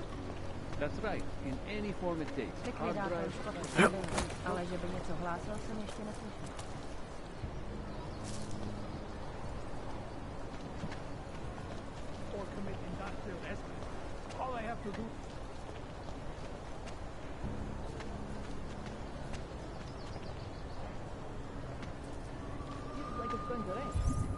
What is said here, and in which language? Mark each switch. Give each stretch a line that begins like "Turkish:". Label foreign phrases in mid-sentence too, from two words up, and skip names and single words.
English: That's right, in any form it takes. Hard drive.
Czech: Ale že by něco hlásil, jsem ještě neslyšel.
English: Or commit industrial espionage. All I have to do... Like it's going to rain.